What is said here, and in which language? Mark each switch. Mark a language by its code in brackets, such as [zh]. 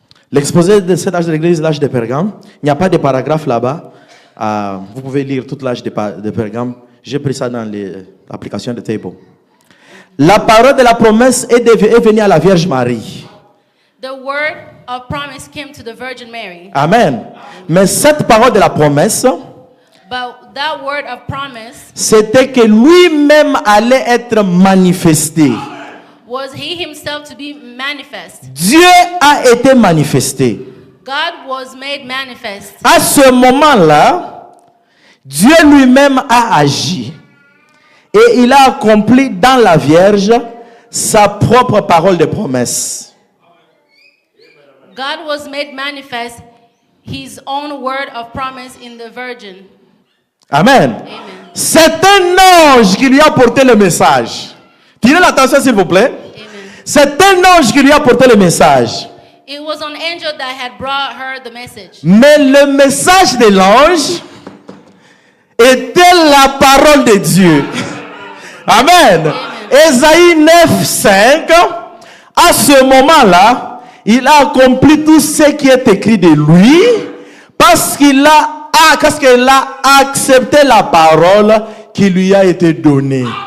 [fr] L'exposé de cet âge de l'église, l'âge de Pergame, il n'y a pas de paragraphe là-bas. Vous pouvez lire toute l'âge de Pergame. J'ai pris ça dans l'application de Table. La parole de la promesse est venue à la Vierge Marie. [en] The word of promise came to the Virgin Mary. [fr] Amen. Mais cette parole de la promesse, [en] But that word of promise [fr] c'était que lui-même allait être manifesté. [en] was he himself to be manifest. [fr] Dieu a été manifesté. [en] God was made manifest. [fr] À ce moment-là, Dieu lui-même a agi. Et il a accompli dans la Vierge sa propre parole de promesse. [en] God was made manifest his own word of promise in the Virgin. [fr] Amen. Amen. C'est un ange qui lui a porté le message. Tirez l'attention s'il vous plaît. Amen. C'est un ange qui lui a porté le message. [en] It was an angel that had brought her the message. [fr] Mais le message de l'ange était la parole de Dieu. Amen. Ésaïe 9:5. À ce moment-là, il a accompli tout ce qui est écrit de lui parce qu'il a accepté la parole qui lui a été donnée.